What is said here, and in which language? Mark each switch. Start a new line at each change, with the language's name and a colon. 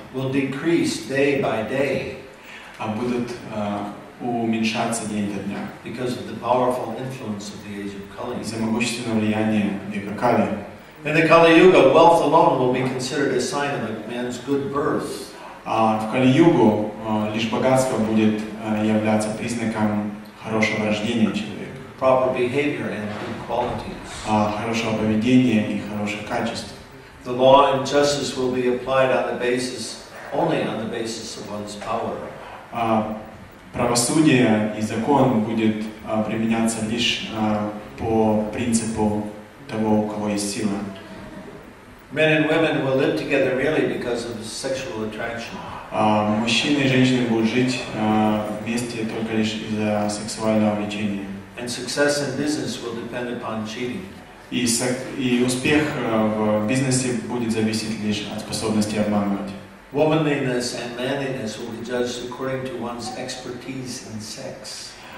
English: will decrease day by day
Russian: будут уменьшаться день ото дня
English: because of the powerful influence of the age of Kali.
Russian: из-за могущественного влияния века Кали.
English: In the Kali Yuga, wealth alone will be considered a sign of a man's good birth.
Russian: В Кали-югу лишь богатство будет являться признаком хорошего рождения человека,
English: Proper behavior and good qualities.
Russian: Хорошего поведения и хороших качеств.
English: The law and justice will be applied only on the basis of one's power.
Russian: правосудие и закон будет применяться лишь по принципу того, у кого есть сила.
English: Men and women will live together merely because of sexual attraction.
Russian: Мужчины и женщины будут жить вместе только лишь из-за сексуального влечения.
English: And success in business will depend upon cheating.
Russian: И успех в бизнесе будет зависеть лишь от способности обманывать.
English: Womanliness and manliness will be judged according to one's expertise in sex.